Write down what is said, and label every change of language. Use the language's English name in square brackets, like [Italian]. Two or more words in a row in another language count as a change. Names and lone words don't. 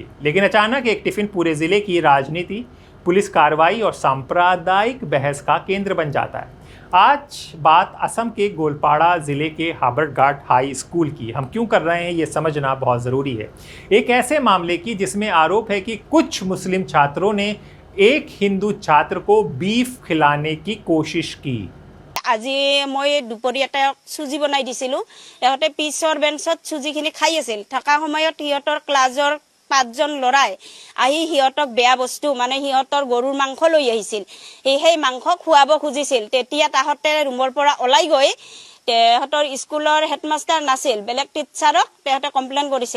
[Hindi] लेकिन अचानक एक टिफ़िन पूरे ज़िले की राजनीति, पुलिस कार्रवाई और सांप्रदायिक बहस का केंद्र बन जाता है। आज बात असम के गोलपाड़ा ज़िले के हाबरघाट हाई स्कूल की। हम क्यों कर रहे हैं ये समझना बहुत ज़रूरी है। एक ऐसे मामले की जिसमें आरोप है कि कुछ मुस्लिम छात्रों ने एक हिंदू छात्र को बीफ खिलाने की कोशिश की। [Assamese] আজি মই দুপৰীয়া চুজি বনাই দিছিলোঁ। ইহঁতে পিছৰ বেঞ্চত চুজিখিনি খাই আছিল। থকা সময়ত সিহঁতৰ ক্লাছৰ 5জন ল'ৰাই আহি সিহঁতক বেয়া বস্তু মানে সিহঁতৰ গৰুৰ মাংস লৈ আহিছিল। সেই মাংস খুৱাব খুজিছিল। তেতিয়া তাহঁতে ৰুমৰ পৰা ওলাই গৈ তেহঁতৰ স্কুলৰ হেডমাষ্টাৰ নাছিল, বেলেগ টিচাৰক তেহঁতে কমপ্লেইন কৰিছিল।